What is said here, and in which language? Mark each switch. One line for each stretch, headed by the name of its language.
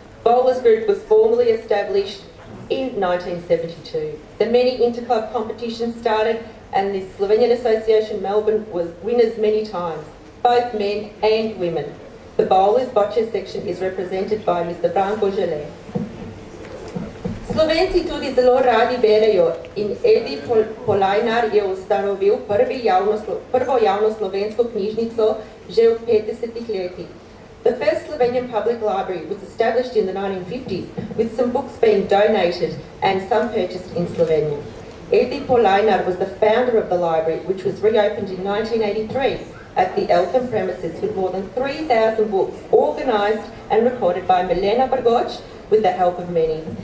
English: Bowlers Group was formally established in 1972. The many interclub competitions started, and the Slovenian Association Melbourne was winners many times, both men and women. The bowlers bocce section is represented by Mr. Branko Žele.
Slovenian: Slovenci tudi zelo radi berejo in Edi Polajnar je ustanovil prvo javno slovensko knjižnico že v 50-ih letih.
English: The first Slovenian public library was established in the 1950s, with some books being donated and some purchased in Slovenia. Edi Polajnar was the founder of the library, which was reopened in 1983 at the Eltham premises with more than 3,000 books organised and recorded by Milena Brgoč with the help of many.